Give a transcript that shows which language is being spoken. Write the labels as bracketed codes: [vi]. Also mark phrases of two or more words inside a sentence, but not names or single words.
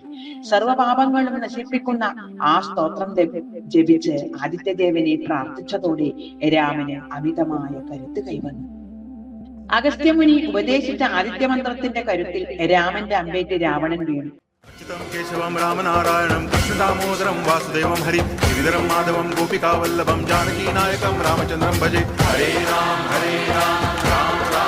[ml] സർവപാപങ്ങളും നശിപ്പിക്കുന്ന ആ സ്തോത്രം ജപിച്ച് ആദിത്യദേവനെ പ്രാർത്ഥിച്ചതോടെ രാമന് അമിതമായ കരുത്ത് കൈവന്നു. അഗസ്ത്യമുനി ഉപദേശിച്ച ആദിത്യമന്ത്രത്തിന്റെ കരുത്തിൽ രാമന്റെ അമ്പേറ്റ് രാവണൻ വീണു. [sa] केशवं रामनारायणं कृष्णदामोदरं वासुदेवं हरिं गिरिधरं माधवं गोपिकावल्लभं जानकीनायकं रामचन्द्रं भजे. हरे राम राम